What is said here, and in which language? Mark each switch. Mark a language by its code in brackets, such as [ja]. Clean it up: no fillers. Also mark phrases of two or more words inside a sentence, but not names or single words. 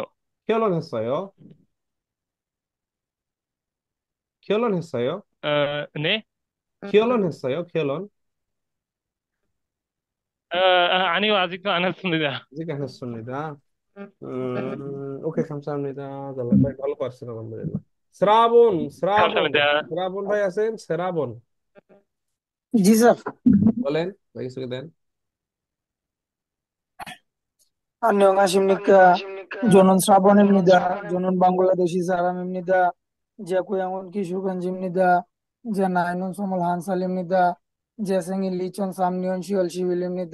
[ko] 결혼했어요? 결혼했어요? 네? 결혼했어요? 결혼? 아니요, 아직도 안 했습니다. 아직 안 했습니다. 오케이, 감사합니다. [bn] ভাই ভালো পারছেন আলহামদুলিল্লাহ। শ্রাবণ, শ্রাবণ, [ko] 감사합니다. [bn] শ্রাবণ ভাই আছেন? শ্রাবণ জি স্যার। বলেন, ভাই কিছু দেন। [ko] 안녕하십니까. 저는 사본입니다. 저는 방글라데시 사람입니다. 제 고향은 기슈간지입니다. 제 나이는 21살입니다. 제 생일 2003년 10월 10일입니다.